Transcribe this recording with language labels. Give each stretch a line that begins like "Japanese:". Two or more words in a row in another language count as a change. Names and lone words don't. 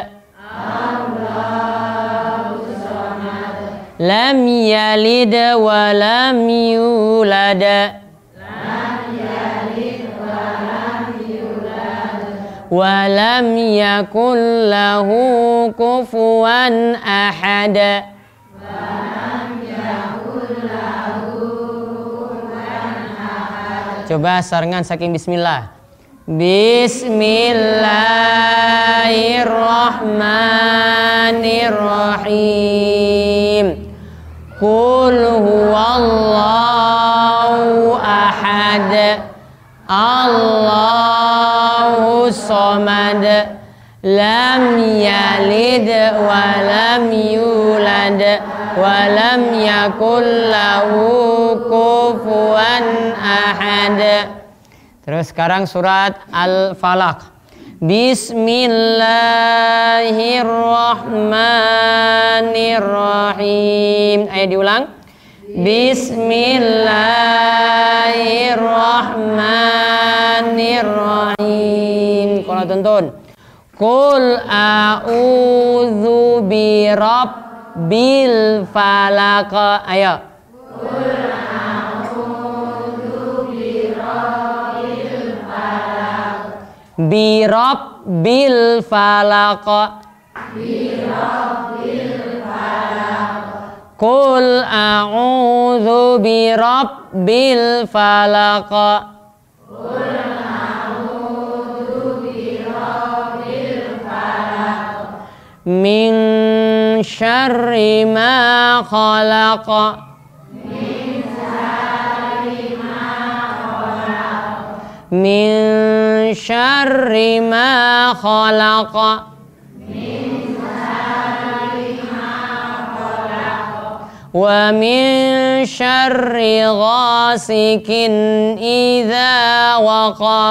Arabic: لم يلد ولم يولد. ولم يكن له كفوا أحد.
Javanese: Coba sarengan saking bismillah.
Arabic: Bismillahirrahmanirrahim. قل هو الله أحد. الله الصمد. لم يلد ولم يولد. ولم يكن له كفوا أحد.
Indonesian: Terus sekarang surat Al-Falaq.
Arabic: Bismillahirrahmanirrahim.
Indonesian: Ayo diulang.
Arabic: Bismillahirrahmanirrahim.
Indonesian: Kalau tonton.
Arabic: قل أعوذ برب الفلق.
Indonesian: Ayo.
Arabic: قل أعوذ برب الفلق. برب الفلق برب الفلق. قل أعوذ برب الفلق. قل أعوذ برب الفلق. من شر ما خلق. من شر ما خلق. من شر ما خلق. ومن شر غاسق إذا وقب.